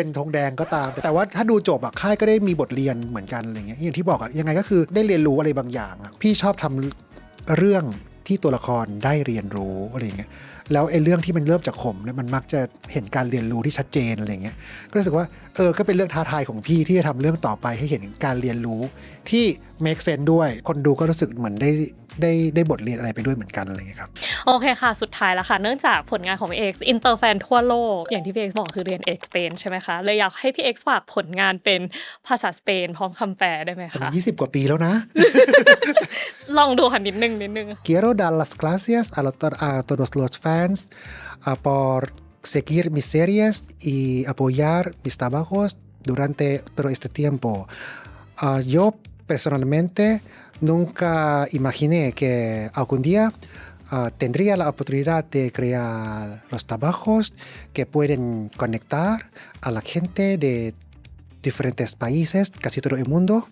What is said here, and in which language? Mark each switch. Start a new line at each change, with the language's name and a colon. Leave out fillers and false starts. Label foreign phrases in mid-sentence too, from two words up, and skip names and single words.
Thai: เป็นธงแดงก็ตาม แต่ว่าถ้าดูจบอะค่ายก็ได้มีบทเรียนเหมือนกันอะไรเงี้ยอย่างที่บอกอะยังไงก็คือได้เรียนรู้อะไรบางอย่างอะพี่ชอบทำเรื่องที่ตัวละครได้เรียนรู้อะไรเงี้ยแล้วไอ้เรื่องที่มันเริ่มจากขมเนี่ยมันมักจะเห็นการเรียนรู้ที่ชัดเจนอะไรเงี้ยก็รู้สึกว่าก็เป็นเรื่องท้าทายของพี่ที่จะทำเรื่องต่อไปให้เห็นการเรียนรู้ที่
English: make sense
Thai: ด้วยคนดูก็รู้สึกเหมือนได้บทเรียนอะไรไปด้วยเหมือนกันอะไรเงี้ยครับ โอเคค่ะ สุดท้ายแล้วค่ะ เนื่องจากผลงานของพี่เอ็กซ์อินเตอร์แฟนทั่วโลก อย่างที่พี่เอ็กซ์บอกคือเรียนเอกสเปนใช่ไหมคะ เลยอยากให้พี่เอ็กซ์ฝากผลงานเป็นภาษาสเปนพร้อมคำแปลได้ไหมคะ 20 กว่าปีแล้วนะ ลองดูค่ะนิดนึง
Spanish: Quiero dar las gracias a todos los fans por seguir mis series y apoyar mis trabajos durante todo este tiempo. Yo personalmente nunca imaginé que algún día tendría la oportunidad de crear los trabajos que pueden conectar a la gente de diferentes países, casi todo el mundo.